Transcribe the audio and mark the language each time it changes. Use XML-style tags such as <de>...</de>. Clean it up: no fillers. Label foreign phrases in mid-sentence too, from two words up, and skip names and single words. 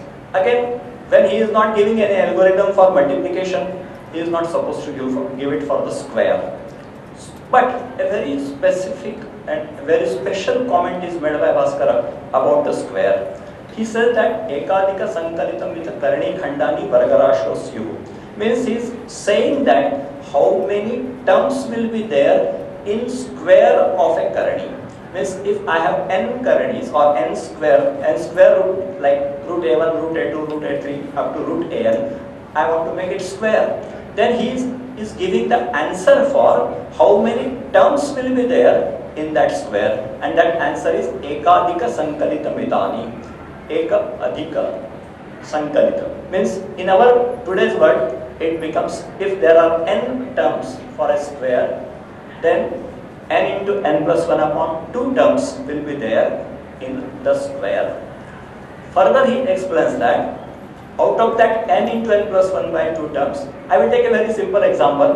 <en>Again, when he is not giving any algorithm for multiplication, he is not supposed to give it for the square. But a very specific and very special comment is made by Bhaskara about the square. He says that</en> <sa>ekadika sankalitam with karani khandani vargarasho syuh.</sa> <en>Means he is saying that how many terms will be there in square of a karani. Means if I have n karanis or n square root like root a1, root a2, root a3 up to root an, I want to make it square. Then he is giving the answer for how many terms will be there in that square, and that answer is</en> <sa>ekadika sankalitam idani. Eka adhika sankalitam.</sa> <en>Means in our today's world, it becomes, if there are n terms for a square, then n into n plus 1 upon 2 terms will be there in the square. Further he explains that out of that n into n plus 1 by 2 terms, I will take a very simple example.</en>